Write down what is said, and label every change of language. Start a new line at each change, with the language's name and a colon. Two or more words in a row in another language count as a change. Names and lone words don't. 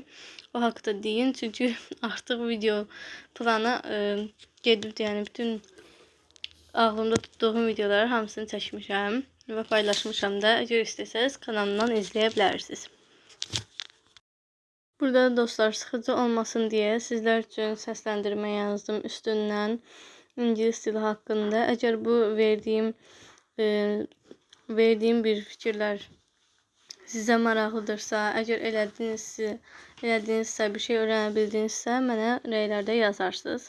Azerbaijani: O haqda deyin, çünki artıq video planı gedibdir, yəni bütün ağlımda tutduğum videoları hamısını çəkmişəm və paylaşmışam da. Əgər istəsəniz kanalımdan izləyə bilərsiniz.
Turkish: Burada dostlar, sıxıcı olmasın diye sizler için seslendirme yazdım üstünden İngiliz dili hakkında. Eğer bu verdiğim bir fikirler size
Azerbaijani: maraqlıdırsa, eğer elədinizsə, bir şey öyrənəbildinizsə, mənə rəylərdə yazarsınız.